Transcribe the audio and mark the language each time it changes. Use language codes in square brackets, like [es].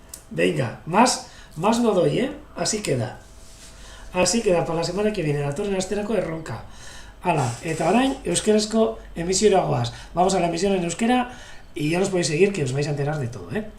[es] Venga, más no doy, ¿eh? Así queda. Así queda para la semana que viene. [eu] Datorren asterako erronka. Hala, eta orain, euskerazko emisiora goaz. [es] Vamos a la emisión en euskera y ya os podéis seguir, que os vais a enterar de todo, ¿eh?